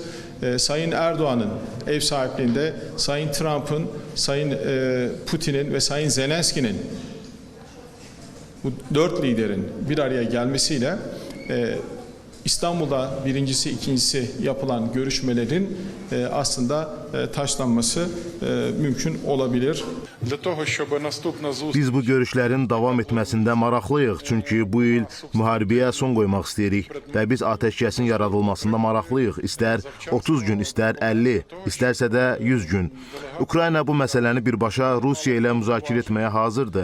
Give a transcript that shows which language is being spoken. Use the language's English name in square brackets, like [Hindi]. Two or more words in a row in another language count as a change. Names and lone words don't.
[Turkish] Sayın Erdoğan'ın ev sahipliğinde, Sayın Trump'ın, Sayın Putin'in ve Sayın Zelenski'nin bu 4 liderin bir araya gelmesiyle İstanbul'da birincisi, ikincisi yapılan görüşmelerin aslında taşlanması mümkün olabilir. [Azerbaijani] Biz bu görüşlərin davam etməsində maraqlıyıq, çünki bu il müharibəyə son qoymaq istəyirik və biz atəşkəsin yaradılmasında maraqlıyıq. İstər 30 gün, istər 50, istərsə də 100 gün. Ukrayna bu məsələni birbaşa Rusiya ilə müzakirə etməyə hazırdır.